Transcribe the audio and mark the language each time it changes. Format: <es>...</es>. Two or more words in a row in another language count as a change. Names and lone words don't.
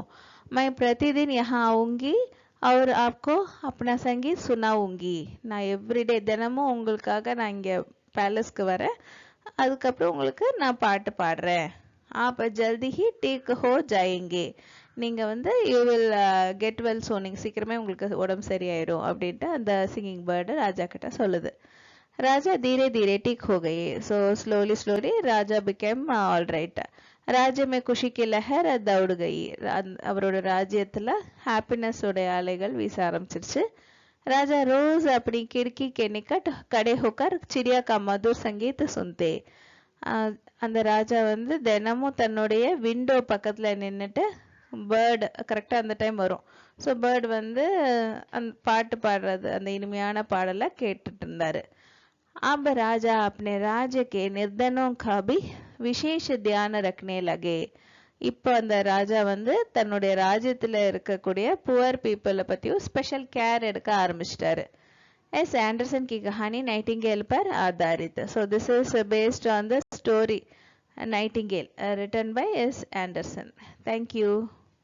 <hi>मैं प्रतिदिन यहाँ आऊंगी और आपको अपना संगीत सुनाऊंगी.</hi> <ta>நான் எவ்ரிடே தினமும் உங்களுக்காக நான் இங்க பேலஸ்க்கு வரேன், அதுக்கப்புறம் உங்களுக்கு நான் பாட்டு பாடுறேன்.</ta> <hi>आप जल्दी ही ठीक हो जाएंगे,</hi> <ta>நீங்க வந்து</ta> <en>you will get well soon,</en> <ta>சீக்கிரமே உங்களுக்கு உடம்பு சரியாயிடும் அப்படின்ட்டு அந்த</ta> <en>singing bird</en> <ta>ராஜா கிட்ட சொல்லுது.</ta> <hi>राजा धीरे धीरे ठीक हो गए.</hi> <en>so slowly slowly राजा became all right.</en> <hi>राज्य में खुशी की लहर दौड़ गई.</hi> <ta>அவரோட ராஜ்யத்துல ஹாப்பினஸ் உடைய அலைகள் வீச ஆரம்பிச்சிருச்சு.</ta> <hi>राजा रोज अपनी खिड़की के निकट खड़े होकर चिड़िया का मधुर संगीत सुनते.</hi> <ta>அந்த ராஜா வந்து தினமும் தன்னுடைய விண்டோ பக்கத்துல நின்னுட்டு பேர்டு கரெக்டா அந்த டைம் வரும்.</ta> <en>so bird</en> <ta>வந்து அந்த பாட்டு பாடுறது அந்த இனிமையான பாடலை கேட்டுட்டு இருந்தாரு.</ta> <hi>अब राजा अपने राज्य के निर्धनों का भी विशेष ध्यान रखने लगे.</hi> <ta>இப்போ அந்த ராஜா வந்து தன்னுடைய ராஜ்யத்துல இருக்கக்கூடிய</ta> <en>poor people</en> <ta>பத்தியும்</ta> <en>special care</en> <ta>எடுக்க ஆரம்பிச்சிட்டாரு.</ta> <hi>एस एंडरसन की कहानी नाइटिंगेल पर आधारित.</hi> <en>so this is based on the story Nightingale written by S. Anderson. Thank you.</en>